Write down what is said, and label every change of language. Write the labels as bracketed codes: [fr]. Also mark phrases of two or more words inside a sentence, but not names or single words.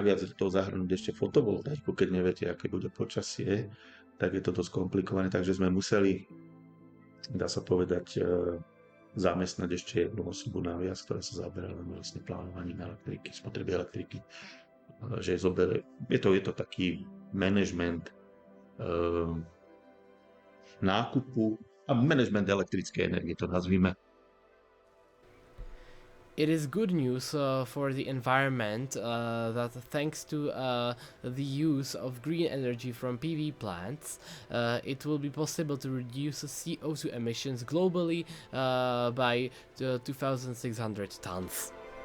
[sk] naviac do toho zahrnúť ešte fotovoltaiku, keď neviete, aké bude počasie, tak je to dosť komplikované, takže sme museli, dá sa povedať, zamestnať ešte jednu osobu naviac, ktorá sa zaoberala vlastne plánovaním elektriky, spotreby elektriky, že je to taký management nákupu a management elektrickej energie, to nazvime. [en] It is good news for the environment that thanks to the use of green energy from PV plants, it will be possible to reduce CO2 emissions globally by 2,600 tons.